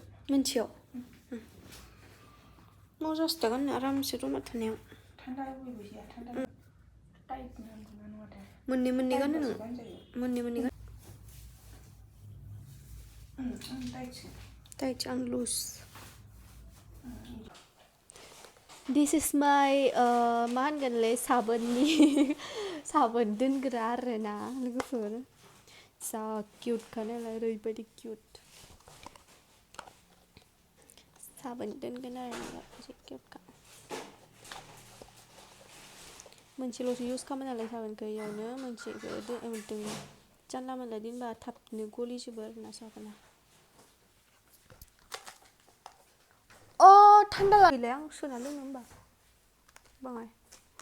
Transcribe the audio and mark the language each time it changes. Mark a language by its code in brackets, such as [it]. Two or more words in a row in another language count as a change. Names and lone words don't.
[brx] मोनसेयाव मोजांसो दा गाननो आरामसे रुमाव थानायाव थान्दा होबोया थान्दा टाइट नांगौना नङाथाय मोननै गानो नों मोननै गान टाइट आं लुज [en] this is my [brx] मा होनगोनलै साबोन दोनग्रा आरोना लोगोफोर जा किउटखा नालाय ओरैबायदि किउट साबोन दोनगोन आरोना एसे किउटखा मोनसेल'सो इउज खालामो नालाय साबोनखौ इयावनो मोनसेखौ दोन जानला मोनला दोनबा थाबनो गलिजोबो आरोना साबोना थान्दा गैलाय आं सोना लोङो होमबा बाङाय